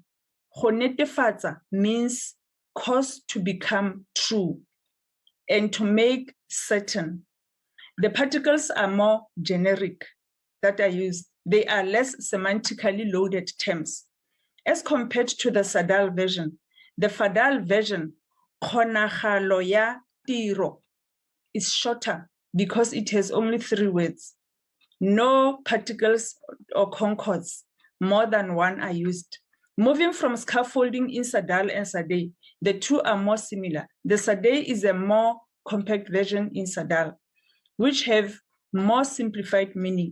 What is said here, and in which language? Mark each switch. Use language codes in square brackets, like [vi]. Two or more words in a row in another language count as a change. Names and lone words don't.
[tn] Go netefatsa [en] means cause to become true and to make certain. The particles are more generic that are used. They are less semantically loaded terms. As compared to the Sadal version, the Fadal version, [tn] kgonagalo ya tiro, [en] is shorter because it has only 3 words. No particles or concords, more than one are used. Moving from scaffolding in Sadal and Sade, the two are more similar. The Sade is a more compact version in Sadal, which have more simplified meaning.